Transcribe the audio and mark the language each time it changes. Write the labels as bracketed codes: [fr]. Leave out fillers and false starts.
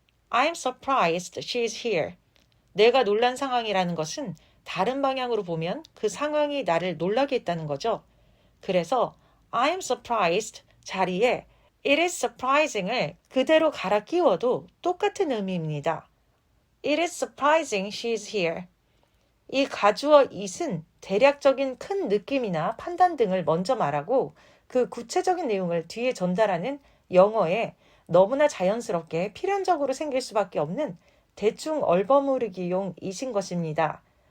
[en] I'm surprised she's here. [ko] 내가 놀란 상황이라는 것은 다른 방향으로 보면 그 상황이 나를 놀라게 했다는 거죠. 그래서 I'm surprised 자리에 It is surprising을 그대로 갈아 끼워도 똑같은 의미입니다. [en] It is surprising she's here. [ko] 이 가주어 it은 대략적인 큰 느낌이나 판단 등을 먼저 말하고 그 구체적인 내용을 뒤에 전달하는 영어에 너무나 자연스럽게 필연적으로 생길 수밖에 없는 대충 얼버무리기용 it인 것입니다.